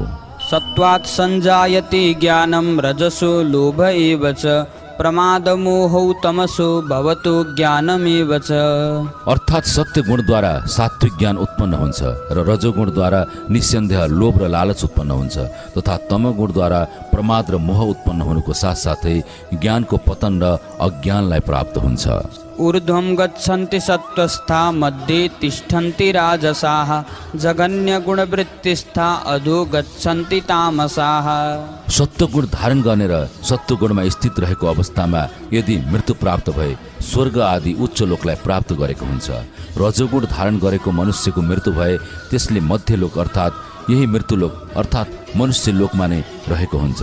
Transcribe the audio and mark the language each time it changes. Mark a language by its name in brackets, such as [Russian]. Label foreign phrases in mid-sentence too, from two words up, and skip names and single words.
[Sanskrit] सत्वात् सञ्जायते ज्ञानं रजसो लोभ एव च प्रमादमोहौ तमसो भवतो ज्ञानमेव च। [Nepali] अर्थात् सत्य गुणद्वारा सात्विक ज्ञान उत्पन्न हुन्छ र रजोगुणद्वारा निस्सन्देह लोभ र लालच उत्पन्न हुन्छ तथा तमगुणद्वारा प्रमाद र मोह उत्पन्न हुनुको साथसाथै ज्ञानको पतन र अज्ञानलाई प्राप्त हुन्छ। [Sanskrit] ऊर्ध्वं गच्छन्ति सत्त्वस्था मध्ये तिष्ठन्ति राजसाः जगन्यगुणवृत्तिस्था अधो गच्छन्ति तामसाः। [Nepali] सत्वगुण धारण गर्ने र सत्वगुणमा स्थित रहेको अवस्थामा यदि मृत्यु प्राप्त भए स्वर्ग आदि उच्च लोकलाई प्राप्त गरेको हुन्छ। रजोगुण धारण गरेको मनुष्यको मृत्यु भए त्यसले मध्यलोक अर्थात् यही मृत्युलोक अर्थात् मनुष्य लोकमा नै रहेको हुन्छ।